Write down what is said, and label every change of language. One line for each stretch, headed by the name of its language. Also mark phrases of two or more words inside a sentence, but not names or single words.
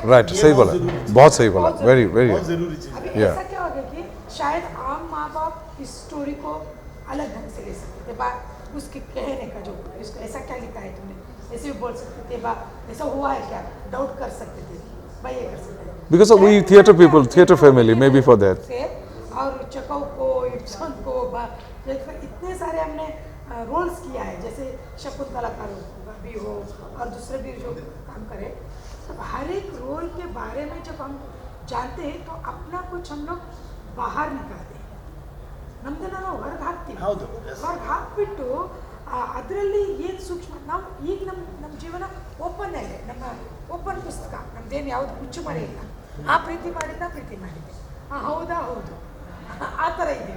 Hindi: राइट, सही बोला, बहुत सही बोला,
English: very very.
Hindi: बहुत ज़रूरी चीज़ है. अभी ऐसा क्या हो गया कि शायद आम माँ बाप इस स्टोरी को अलग ढंग से ले सकते थे. बात उसके कहने का, जो इसको ऐसा क्या लिखा है तुमने, ऐसे भी बोल सकते थे, बा ऐसा हुआ है क्या, डाउट कर सकते थे, भाई ये कर सकते थे.
English: Because of we theatre people, theatre family, maybe for that.
Hindi: और चकव को, इब्सन को, इतने सारे हमने रोल्स किया है, जैसे शकुंतला का भी हो और दूसरे भी जो काम करे, तो हर एक रोल के बारे में जब हम जानते हैं तो अपना कुछ हम लोग बाहर निकालते हैं.
Kannada: ನಮ್ದು ನಾವು ಹೊರಗೆ ಹಾಕ್ತೀವಿ. ಹೌದು. ಹೊರಗೆ ಹಾಕ್ಬಿಟ್ಟು ಅದರಲ್ಲಿ ಏನು ಸೂಕ್ಷ್ಮ, ನಾವು ಈಗ ನಮ್ಮ ಜೀವನ ಓಪನ್ ಅಲ್ಲೇ, ನಮ್ಮ ಓಪನ್ ಪುಸ್ತಕ, ನಮ್ದೇನು ಯಾವುದು ಮುಚ್ಚುಮರೆ ಇಲ್ಲ. ಆ ಪ್ರೀತಿ ಮಾಡಿದ್ದೆ, ಹೌದಾ ಹೌದು, ಆ ಥರ ಇದ್ದೀವಿ.